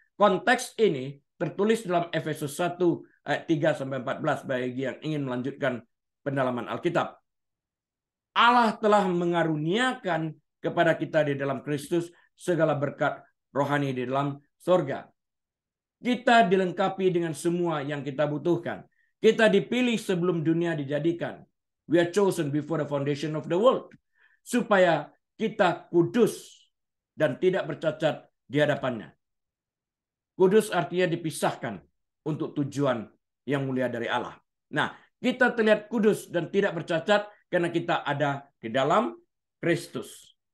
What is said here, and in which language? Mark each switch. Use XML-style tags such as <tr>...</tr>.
<id>Konteks ini tertulis dalam Efesus 1 ayat 3 sampai 14 bagi yang ingin melanjutkan pendalaman Alkitab. Allah telah mengaruniakan kepada kita di dalam Kristus segala berkat rohani di dalam surga. Kita dilengkapi dengan semua yang kita butuhkan. Kita dipilih sebelum dunia dijadikan.</id> <en>We are chosen before the foundation of the world.</en> <id>Supaya kita kudus dan tidak bercacat di hadapannya. Kudus artinya dipisahkan untuk tujuan yang mulia dari Allah. Nah, kita terlihat kudus dan tidak bercacat karena kita ada di dalam Kristus.</id>